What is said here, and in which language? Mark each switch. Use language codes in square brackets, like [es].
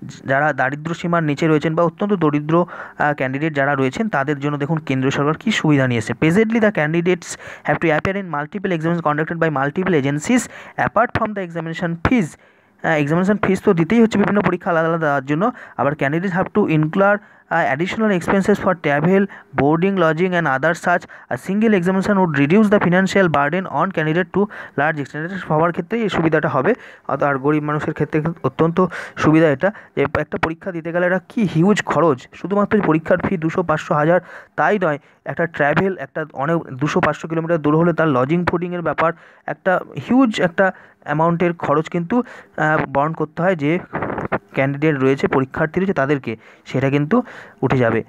[bn] যারা দারিদ্র্য সীমার নিচে রয়েছেন বা অত্যন্ত দরিদ্র ক্যান্ডিডেট যারা রয়েছেন তাদের জন্য দেখুন কেন্দ্রীয় সরকার কী সুবিধা নিয়েছে। [en] Presently the candidates have to appear in multiple examination conducted by multiple agencies apart from the examination fees. [bn] Examination ফিস তো দিতেই হচ্ছে বিভিন্ন পরীক্ষা আলাদা আলাদা দেওয়ার জন্য। আবার [en] Candidate have to incur additional expenses for travel, boarding, lodging and other such. A single examination would reduce the financial burden on candidate to large extent. [bn] সবার ক্ষেত্রে এই সুবিধাটা হবে, আর গরিব মানুষের ক্ষেত্রে অত্যন্ত সুবিধা এটা, যে একটা পরীক্ষা দিতে গেলে এটা কি হিউজ খরচ, শুধুমাত্র পরীক্ষার ফি 200, 500, 1000 তাই নয়, একটা ট্র্যাভেল, একটা অনেক 200-500 কিলোমিটার দূর হলে তার লজিং ফুডিংয়ের ব্যাপার, একটা হিউজ একটা অ্যামাউন্টের খরচ কিন্তু বহন করতে হয় যে ক্যান্ডিডেট রয়েছে, পরীক্ষার্থী রয়েছে তাদেরকে, সেটা কিন্তু উঠে যাবে।